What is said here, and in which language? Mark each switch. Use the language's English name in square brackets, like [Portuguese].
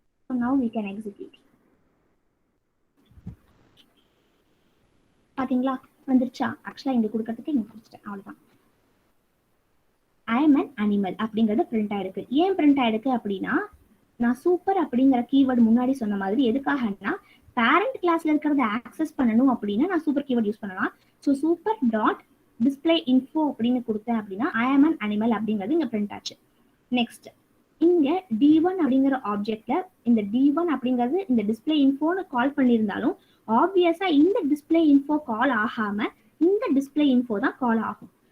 [English] So now we can execute. [Tamil] பாத்தீங்களா வந்துருச்சா? ஆக்சுவலா இங்க கொடுக்கறதுக்கு இங்க கொடுத்துட்டேன், அவ்வளவுதான். [English] I am an animal [Tamil] அப்படிங்கிறது பிரிண்ட் ஆயிருக்கு. ஏன் பிரிண்ட் ஆயிருக்கு அப்படின்னா நான் சூப்பர் அப்படிங்கிற கீவேர்டு முன்னாடி சொன்ன மாதிரி எதுக்காகனா பேரண்ட் கிளாஸ்ல இருக்கிறத ஆக்சஸ் பண்ணணும் அப்படின்னா நான் சூப்பர் கீவேர்ட் யூஸ் பண்ணலாம். So super dot display info அப்படின்னு கொடுத்தேன் அப்படின்னா [English] I am an animal [Tamil] அப்படிங்கிறது இங்க பிரிண்ட் ஆச்சு. நெக்ஸ்ட் இங்க D1 அப்படிங்கிற ஆப்ஜெக்ட்ல இந்த D1 அப்படிங்கிறது இந்த டிஸ்பிளே இன்ஃபோன்னு கால் பண்ணியிருந்தாலும் ஆப்வியஸா இந்த டிஸ்பிளே இன்ஃபோ கால் ஆகாம இந்த டிஸ்பிளே இன்ஃபோ தான் கால் ஆகும்.